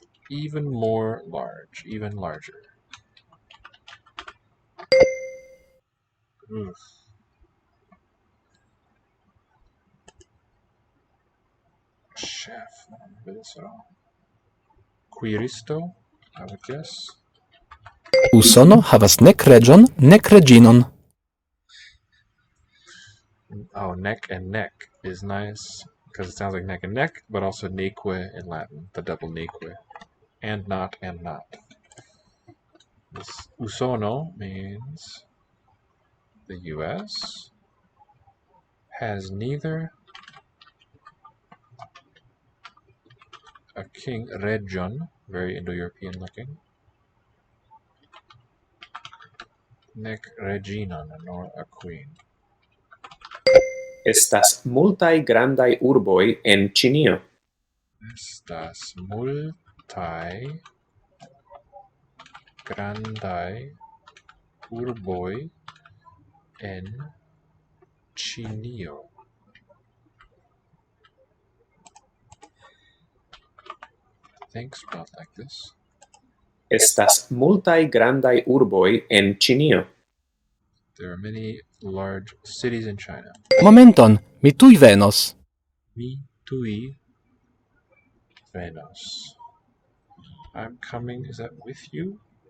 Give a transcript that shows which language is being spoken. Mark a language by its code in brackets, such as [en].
[en] Even more large, even larger. Oof. Chef, I don't remember this at all. Quiristo, I would guess. [eo] Usono havas nek reĝon, nek reĝinon. [en] Oh, neck and neck is nice because it sounds like neck and neck, but also neque in Latin, the double neque. And not and not. This usono means the US has neither a king, region, very Indo-European looking, [eo] nec reginon, [en] nor a queen. [eo] Estas multaj grandaj urboj en Ĉinio. Estas multaj grandaj urboj en Ĉinio. I think spelled like this. Estas multaj grandaj urboj en Ĉinio. [en] There are many large cities in China. [eo] Momenton, mi tuj venos. Mi tui venos. [en] I'm coming, is that with you?